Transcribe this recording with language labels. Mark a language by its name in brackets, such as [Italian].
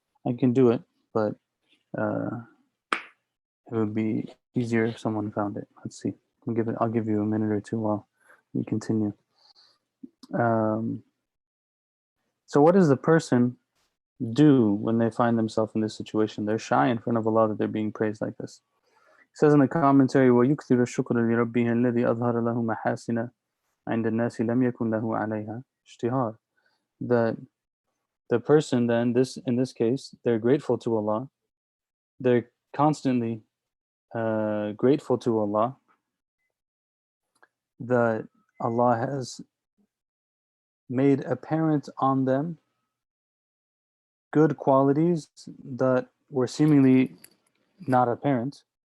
[English] I can do it, but it would be easier if someone found it. Let's see. I'll give you a minute or two while we continue. So what does the person do when they find themselves in this situation? They're shy in front of Allah that they're being praised like this. He says in the commentary, [Arabic] وَيُكْثِرُ الشُّكْرَ لِرَبِّهِ الَّذِي أَظْهَرَ لَهُ مَحَاسِنَ عِنْدَ النَّاسِ لَمْ يَكُنْ لَهُ عَلَيْهَا اشْتِهَارٌ. [English] That the person then, in this case, they're grateful to Allah. They're constantly grateful to Allah that Allah has made apparent on them good qualities that were seemingly not apparent.